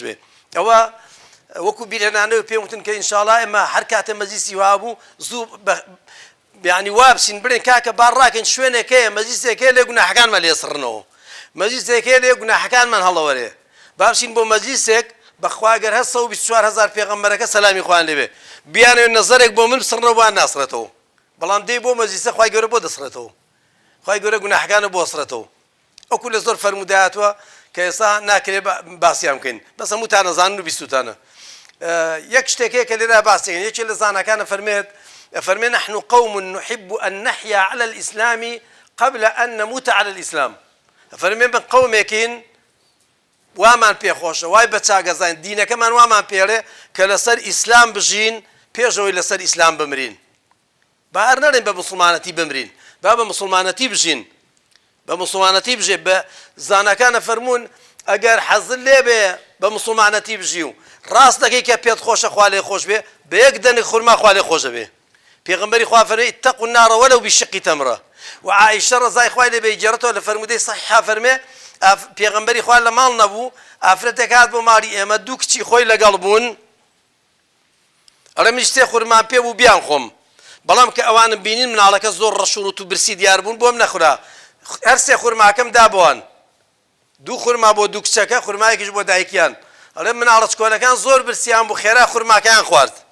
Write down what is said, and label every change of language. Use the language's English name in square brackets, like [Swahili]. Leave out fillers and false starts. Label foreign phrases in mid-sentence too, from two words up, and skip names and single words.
[Central Kurdish] بێ ئەوە وەکو بیرهێنانەوە پێم وتن کە ئینشاءڵڵا ئێمە هەر کاتێ مەجلیسی وا بوو زوو یعنی وا بچین بڵێن کاکە بار ڕاکەین شوێنێکەیە مەجلیسێکەیە لێ گوناحەکانمان لێسڕنەوە مەجلیسێکەیە لێ گوناحەکانمان هەڵەوەرێ با بچین بۆ مەجلیسێک بەخوا گەر هەر 124,000 پێغەمبەرەکە سەلامی خوان لێبێ بیانەوێ نەزەرێک بۆ من بسڕنەوە بۆیان ناسڕێتەوە بەڵام دەی بۆ مەجلیسە خوای گەورە بۆ دەسڕێتەوە خوای گەورە گوناحەکانە بۆ سڕێتەوە ئەوکو لە زۆر فەرموودایەتوە کە ئێستا ناکرێ باسییان بکەین بەس هەمووتان نەزانن و بیستوتانە یەک شتێکەیە کە لێرە باسیەکەن یەکێ لە زانەکانە فەرمێ [Arabic] نحن قوم نحب أن نحيا على الإسلام قبل أن نموت على الإسلام [Central Kurdish] فەرمێ من قومێکین وامان پێخۆشە وای بە چاگەزان دینەکەمان وامان پێڵێ کە لەسەر ئیسلام بژین پێشەوەی لەسەر ئیسلام بمرین با هەر نەڵێن بە موسڵمانەتی بمرین با بە موسڵمانەتی بژین بە موسڵمانەتی بژێ بە زانەکانە فەرموون ئەگەر حەزت لێ بێ بە موسڵمانەتی بژی و ڕاست دەکەی کە پێت خۆشە خوا لێ خۆش بێ بە یەک دەنگ خورما خوا لێ خۆشە بێ پێغەمبەری خوا فەرمێ [Arabic] اتقوا النار ولو بشق تمرة [Central Kurdish] وعائشە ڕەزای خوای لێ بێ گێڕێتەوە لە فەرموودەی صحیحا فەرمێ پێغەمبەری خوا لە ماڵ نەبوو ئافرەتێک هات بۆ ماڵی ئێمە دوو کچی خۆی لەگەڵ بوون ئەڵێ من شتێ خورمان پێ بوو بیان خۆم بەڵام کە ئەوانم بینین مناڵەکە زۆر ڕەشوڕوت و برسی دیار بوون بۆم نەخورا هەر سێ خورماکەم دا بۆوان دوو خورما بۆ دوو کچەکە خورمایەکیش بۆ دایکیان ئەڵێ مناڵە چکۆلەکان زۆر برسیان بوو خێرا خورماکەیان خوارد